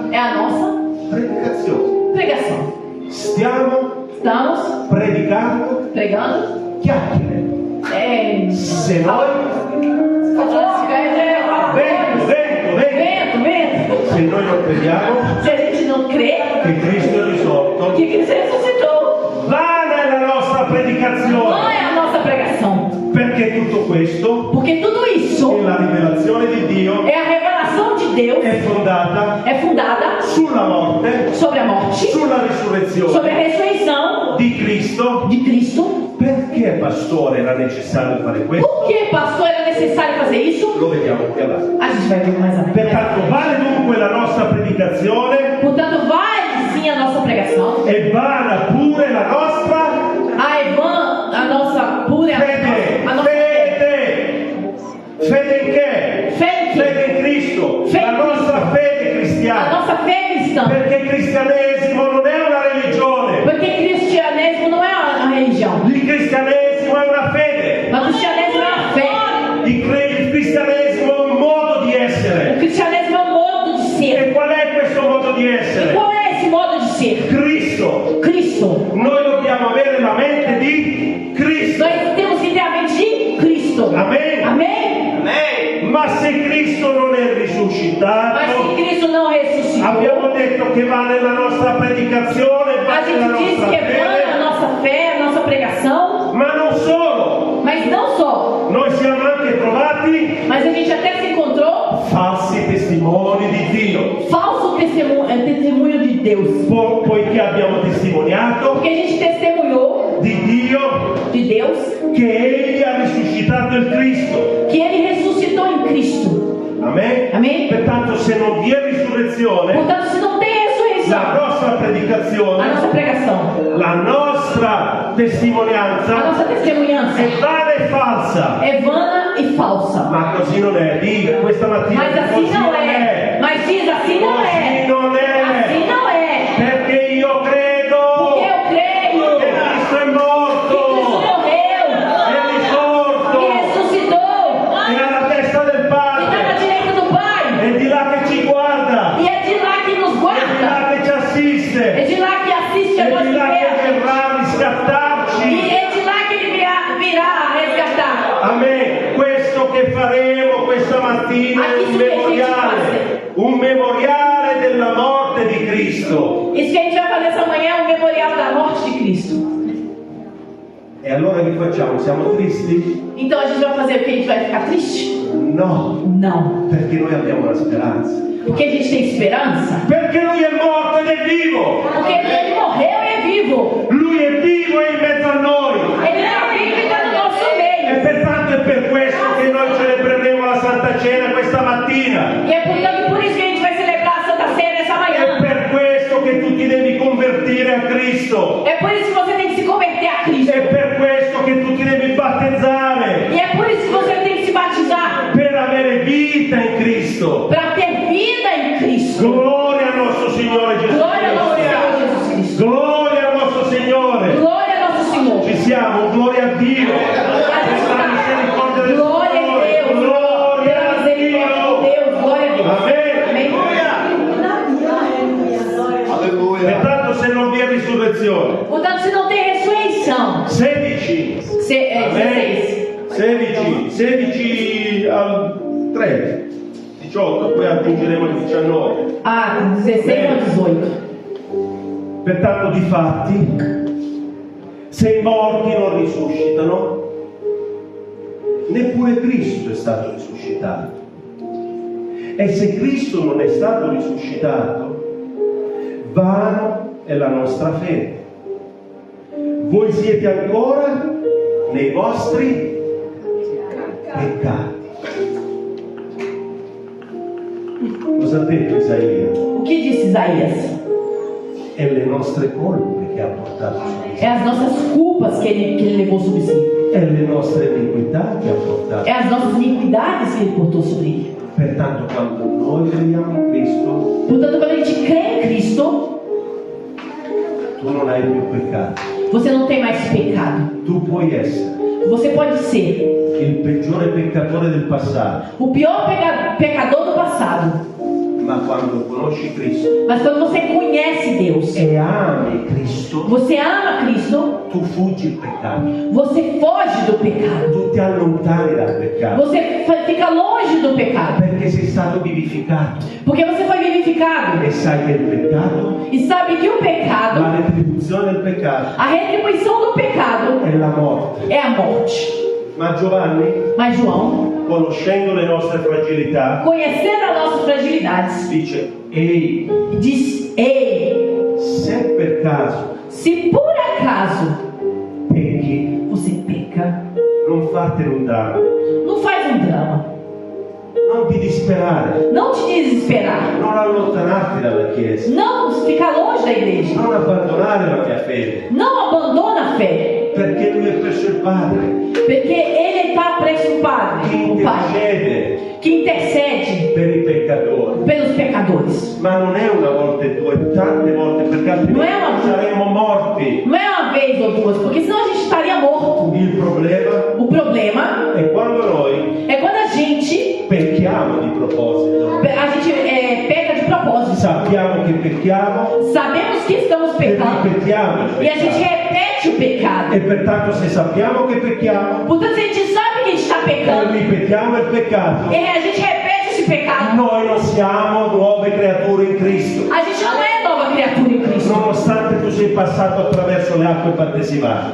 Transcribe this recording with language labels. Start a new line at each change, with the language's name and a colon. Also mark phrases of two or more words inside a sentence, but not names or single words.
Portuguese: é a nossa
Italian: predicazione.
Portuguese: pregação.
Italian: Stiamo
Portuguese: Estamos
Italian: predicando
Portuguese: pregando.
Italian: chiacchiere. Se noi, Vento. se noi non crediamo
Portuguese: Se a gente não crê
Italian: che Cristo è risorto,
Portuguese: que Cristo ressuscitou,
Italian: vana è la nostra
Portuguese: não
Italian: predicazione.
Portuguese: é a nossa pregação.
Italian: Perché tutto questo,
Portuguese: Porque tudo isso
Italian: la rivelazione di Dio,
Portuguese: é a revelação de Deus,
Italian: è fondata
Portuguese: é fundada
Italian: sulla morte,
Portuguese: sobre a morte,
Italian: sulla risurrezione
Portuguese: sobre a ressurreição
Italian: di Cristo.
Portuguese: de Cristo.
Italian: Perché, pastore, era necessario fare questo?
Portuguese: Por que, pastor, era necessário fazer isso?
Italian: Lo vediamo più avanti.
Portuguese: A gente vai ver mais a
Italian: Pertanto vale dunque la nostra predicazione
Portuguese: Portanto, vale sim a nossa pregação.
Italian: e vana pure la nostra
Portuguese: A nossa pura
Italian: fede.
Portuguese: a nossa
Italian: Fede in che?
Portuguese: fé,
Italian: Fede in Cristo. Fede La in nostra fede
Portuguese: a
Italian: cristiana.
Portuguese: nossa fé cristã.
Italian: Perché il cristianesimo non è una religione.
Portuguese: Porque cristianismo não é uma religião,
Italian: Il cristianesimo è una fede.
Portuguese: mas o cristianismo é uma fé.
Italian: Il cristianesimo è un modo di
Portuguese: O
Italian: essere.
Portuguese: cristianismo é um modo de ser.
Italian: E qual è questo modo di
Portuguese: E
Italian: essere?
Portuguese: qual é esse modo de ser?
Italian: Cristo.
Portuguese: Cristo.
Italian: Noi dobbiamo avere la mente di Cristo.
Portuguese: Nós temos que ter a mente de Cristo.
Italian: Amen.
Portuguese: Amém?
Italian: Ma se Cristo non è
Portuguese: Mas se
Italian: risuscitato,
Portuguese: Cristo não ressuscitou,
Italian: abbiamo detto che va nella nostra predicazione,
Portuguese: a
Italian: va nella
Portuguese: gente diz
Italian: nostra
Portuguese: que é vã a
Italian: fede,
Portuguese: nossa fé, a nossa pregação.
Italian: ma non solo.
Portuguese: Mas não só.
Italian: Noi siamo anche trovati
Portuguese: Mas a gente até se encontrou
Italian: falsi testimoni di Dio,
Portuguese: falso testemunho de Deus.
Italian: poiché abbiamo testimoniato
Portuguese: Porque a gente testemunhou
Italian: di Dio
Portuguese: de Deus
Italian: che Egli ha risuscitato il Cristo.
Portuguese: que Ele ressuscitou em Cristo.
Italian: Amen?
Portuguese: Amém?
Italian: Pertanto, se non vi è risurrezione,
Portuguese: Portanto, se não tem
Italian: la
Portuguese: ressurreição,
Italian: nostra
Portuguese: a
Italian: predicazione,
Portuguese: nossa pregação,
Italian: la nostra
Portuguese: a
Italian: testimonianza
Portuguese: nossa testemunhança
Italian: è vana e falsa.
Portuguese: é vana e falsa.
Italian: Ma così non è, dica questa mattina.
Portuguese: Mas assim
Italian: Così
Portuguese: não
Italian: non
Portuguese: é.
Italian: è.
Portuguese: Mas diz, assim não
Italian: Così
Portuguese: é.
Italian: non
Portuguese: Assim
Italian: è.
Portuguese: não é.
Italian: Perché io credo
Portuguese: Porque eu creio
Italian: che Cristo è
Portuguese: que Cristo
Italian: morto,
Portuguese: morreu
Italian: è risorto,
Portuguese: e ressuscitou
Italian: è alla testa del
Portuguese: e está na
Italian: Padre,
Portuguese: direita do Pai.
Italian: è di là che ci guarda,
Portuguese: E é de lá que nos
Italian: è di
Portuguese: guarda.
Italian: là che ci
Portuguese: É assiste, de lá que assiste a
Italian: è
Portuguese: nossa
Italian: di là che
Portuguese: igreja.
Italian: verrà a
Portuguese: E
Italian: riscattarci.
Portuguese: é de lá que Ele virá a resgatar.
Italian: Amen. Questo che faremo questa mattina è un memoriale della morte di Cristo.
Portuguese: Isso que a gente vai fazer essa manhã é um memorial da morte de Cristo.
Italian: E allora che facciamo? Siamo tristi?
Portuguese: Então a gente vai fazer o que? A gente vai ficar triste?
Italian: No,
Portuguese: Não.
Italian: perché noi abbiamo la speranza.
Portuguese: Porque a gente tem esperança.
Italian: Perché lui è morto ed è vivo.
Portuguese: Porque Ele morreu e é vivo.
Italian: Lui è vivo e in mezzo a noi.
Portuguese: Ele está vivo e está no nosso
Italian: E
Portuguese: meio.
Italian: pertanto è per questo che noi celebreremo la Santa Cena questa mattina.
Portuguese: E é portanto por isso que a gente vai celebrar a Santa Ceia nessa
Italian: È
Portuguese: manhã.
Italian: per questo che tu ti devi convertire a Cristo.
Portuguese: É por isso que você tem que se converter a Cristo.
Italian: È per questo che tu ti devi battezzare.
Portuguese: E é por isso que você tem que se batizar.
Italian: Per avere vita in Cristo.
Portuguese: Para ter vida em Cristo.
Italian: Gloria al nostro Signore Gesù
Portuguese: Glória ao nosso
Italian: Cristo.
Portuguese: Senhor Jesus Cristo.
Italian: Gloria al nostro Signore.
Portuguese: Glória ao nosso Senhor.
Italian: Ci siamo, gloria a Dio. Per la misericordia del
Portuguese: Glória a
Italian: Signore.
Portuguese: Deus.
Italian: Gloria
Portuguese: Pela
Italian: a
Portuguese: misericórdia de
Italian: Dio.
Portuguese: Deus. Glória a Deus.
Italian: Amen. Alleluia. Pertanto, se non vi è risurrezione,
Portuguese: Portanto, se não tem ressurreição,
Italian: 16.
Portuguese: 16.
Italian: 16 al 3, 18, poi aggiungeremo il 19.
Portuguese: Ah, 16 ao 18.
Italian: Pertanto, difatti, se i morti non risuscitano, neppure Cristo è stato risuscitato. E se Cristo non è stato risuscitato, vano è la nostra fede. Voi siete ancora nei vostri peccati. Cosa ha detto Isaia?
Portuguese: O que disse Isaías?
Italian: È le nostre colpe che ha portato su di sé.
Portuguese: É as nossas culpas que ele levou sobre si.
Italian: È le nostre iniquità che ha portato.
Portuguese: É as nossas iniquidades que ele portou sobre ele.
Italian: Pertanto quando noi crediamo in Cristo,
Portuguese: Portanto, quando a gente crê em Cristo,
Italian: tu non hai più peccato.
Portuguese: você não tem mais pecado.
Italian: Tu puoi essere
Portuguese: Você pode ser
Italian: il peggiore peccatore del passato,
Portuguese: o pior pecador do passado.
Italian: ma quando conosci Cristo
Portuguese: Mas quando você conhece Deus,
Italian: e ami Cristo,
Portuguese: você ama Cristo,
Italian: tu fuggi il peccato,
Portuguese: você foge do pecado.
Italian: tu ti allontani dal peccato,
Portuguese: Você fica longe do pecado.
Italian: perché sei stato vivificato
Portuguese: Porque você foi vivificado.
Italian: e sai che il peccato,
Portuguese: E sabe que o pecado,
Italian: la retribuzione del peccato
Portuguese: a retribuição do pecado,
Italian: è la morte.
Portuguese: é a morte.
Italian: Ma Giovanni,
Portuguese: Mas João,
Italian: conoscendo le nostre fragilità,
Portuguese: conhecendo as nossas fragilidades,
Italian: dice: ehi,
Portuguese: diz: Ei,
Italian: se per caso
Portuguese: se por acaso
Italian: pecchi,
Portuguese: você peca,
Italian: non fartene un dramma,
Portuguese: não faz um drama.
Italian: non ti disperare,
Portuguese: Não te desesperar.
Italian: non allontanarti dalla Chiesa,
Portuguese: Não ficar longe da igreja.
Italian: non abbandonare la tua fede,
Portuguese: Não abandona a fé.
Italian: perché Lui è presso il Padre,
Portuguese: Porque Ele está preso o Padre,
Italian: che
Portuguese: o Pai,
Italian: intercede
Portuguese: que intercede
Italian: per i peccatori.
Portuguese: pelos pecadores.
Italian: Ma non è una volta e due, tante volte, perché altrimenti Non è una- saremmo morti.
Portuguese: Não é uma vez ou duas, porque senão a gente estaria morto.
Italian: Il problema
Portuguese: O problema
Italian: è quando noi
Portuguese: é quando a gente
Italian: pecchiamo di proposito.
Portuguese: peca de propósito.
Italian: Sappiamo che pecchiamo
Portuguese: Sabemos que estamos
Italian: e
Portuguese: pecando
Italian: ripetiamo il
Portuguese: e a gente
Italian: peccato.
Portuguese: repete o pecado.
Italian: E pertanto se sappiamo che pecchiamo
Portuguese: Portanto, se a gente sabe que a gente está
Italian: e
Portuguese: pecando
Italian: ripetiamo il peccato,
Portuguese: e a gente repete esse pecado,
Italian: noi non siamo nuove creature in Cristo.
Portuguese: a gente não é nova criatura em Cristo.
Italian: Nonostante tu sei passato attraverso le acque battesimali.